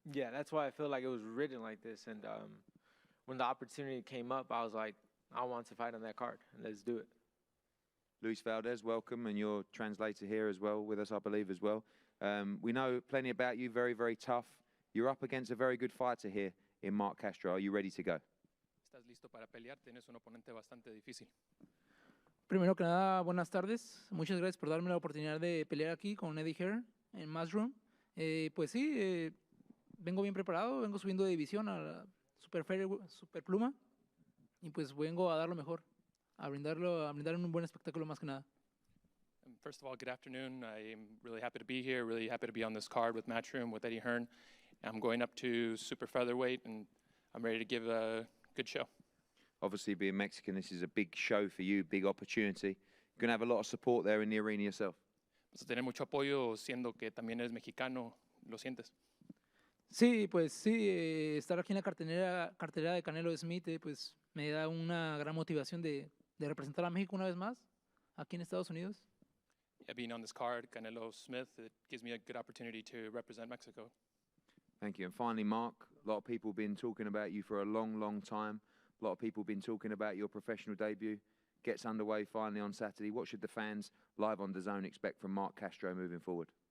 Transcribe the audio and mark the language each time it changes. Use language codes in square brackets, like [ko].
[en] Yeah, that's why I feel like it was written like this. And when the opportunity came up, I was like, I want to fight on that card. Let's do it. Luis Valdez, welcome, and your translator here as well, with us, I believe, as well. We know plenty about you, very, very tough. You're up against a very good fighter here in Mark Castro. Are you ready to go? [es] ¿Estás listo para pelear? Tienes un oponente bastante difícil. Primero que nada, buenas tardes. Muchas gracias por darme la oportunidad de pelear aquí con Eddie Hearn en Mushroom. Pues sí, vengo bien preparado, vengo subiendo de división a la super pluma y pues vengo a dar lo mejor, a brindar un buen espectáculo más que nada. [en] First of all, good afternoon. I'm really happy to be here, really happy to be on this card with Matchroom, with Eddie Hearn. I'm going up to super featherweight, and I'm ready to give a good show. Obviously, being Mexican, this is a big show for you, big opportunity. You're going to have a lot of support there in the arena yourself. [es] Vas a tener mucho apoyo, siendo que también eres mexicano, ¿lo sientes? Sí, pues sí, estar aquí en la cartelera de Canelo Smith, pues me da una gran motivación de representar a México una vez más, aquí en Estados Unidos. [en] Yeah, being on this card, Canelo Smith, it gives me a good opportunity to represent Mexico. Thank you. And finally, Mark, a lot of people have been talking about you for a long, long time. A lot of people have been talking about your professional debut. Gets underway finally on Saturday. What should the fans live on DAZN expect from Mark Castro moving forward?